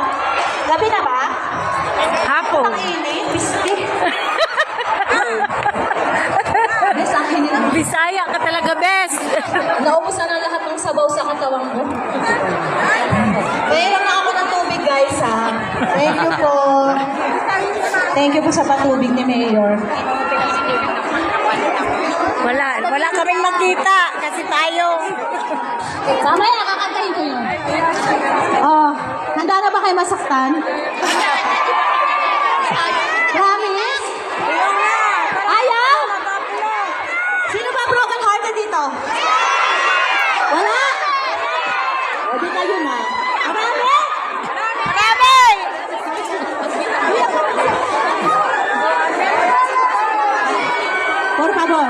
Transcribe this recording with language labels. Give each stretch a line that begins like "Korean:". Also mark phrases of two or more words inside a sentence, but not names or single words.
Filipino: Gabi na ba? Hapon. Ang init, bisti. Bes, ang init. Bisaya ka talaga, best. Naubos na ng lahat ng sabaw sa katawan ko. Mayroon na ako ng tubig, guys, ha?
English: Thank you
Filipino: po.
English: Thank you
Filipino: po sa patubig ni Mayor. Wala kaming makita kasi tayo. Mamaya, kakantahin ko yun. Oh, handa na ba kayo masaktan? Promise? Ayaw? Sino ba
English: broken hearted
Filipino: dito? Wala? O, di kayo na. Marami? Marami!
Spanish: Por favor.